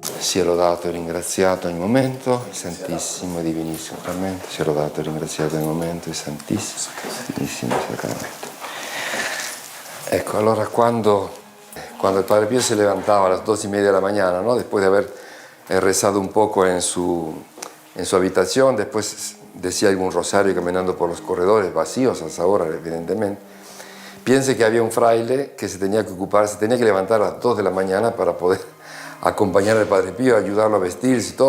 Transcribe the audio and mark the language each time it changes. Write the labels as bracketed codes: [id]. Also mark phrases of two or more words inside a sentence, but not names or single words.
[it] sia lodato e ringraziato ogni momento, il Santissimo e Divinissimo Sacramento, sia lodato e ringraziato ogni momento, il Santissimo e Divinissimo Sacramento. Ecco, allora [es] quando el Padre Pío se levantaba a las 2:30 de la mañana, ¿no? Después de haber rezado un poco en su habitación, después decía algún rosario caminando por los corredores, vacíos a esa hora, evidentemente, piense que había un fraile que se tenía que levantar a las 2 de la mañana para poder acompañar al Padre Pío, ayudarlo a vestirse y todo.